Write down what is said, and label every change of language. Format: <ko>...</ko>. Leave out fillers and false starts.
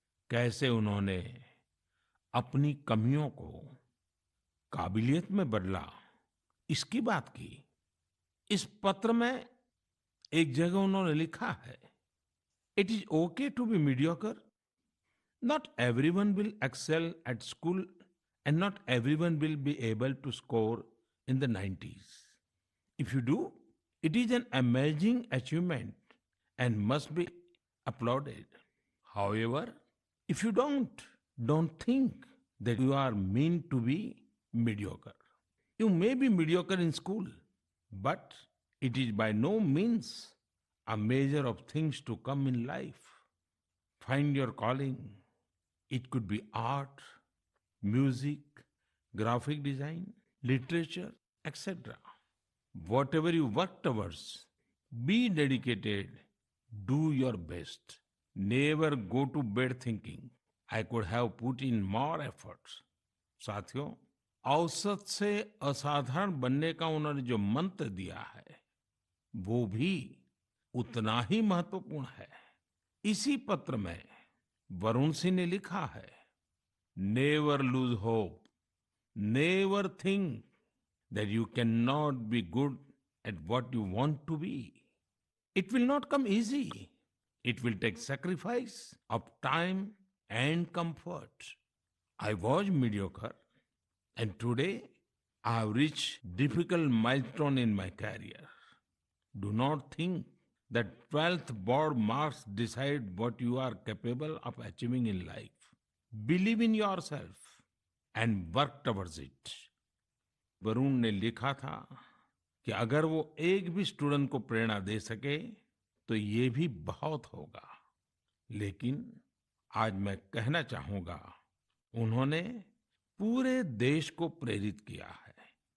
<hi>कैसे उन्होंने अपनी कमियों को काबिलियत में बदला, इसकी बात की। इस पत्र में एक जगह उन्होंने लिखा है,</hi> <en>It is okay to be mediocre, not everyone will excel at school and not everyone will be able to score in the 90s. If you do, it is an amazing achievement and must be applauded. However, if you don't think that you are meant to be mediocre. You may be mediocre in school, but it is by no means a measure of things to come in life. Find your calling. It could be art, music, graphic design, literature, etc. Whatever you work towards, be dedicated, do your best. Never go to bed thinking, I could have put in more efforts.</en> <hi>साथियों, औसत से असाधारण बनने का उन्होंने जो मंत्र दिया है, वो भी उतना ही महत्वपूर्ण है। इसी पत्र में वरुण सिंह ने लिखा है,</hi> <en>Never lose hope, never think that you cannot be good at what you want to be. It will not come easy. It will take sacrifice of time and comfort. I was mediocre and today I have reached difficult milestone in my career. Do not think that 12th board marks decide what you are capable of achieving in life. Believe in yourself and work towards it.</en> <hi>Varun ने लिखा था कि अगर वो एक भी student को प्रेरणा दे सके तो ये भी बहुत होगा। लेकिन आज मैं कहना चाहूंगा, उन्होंने पूरे देश को प्रेरित किया है।</hi>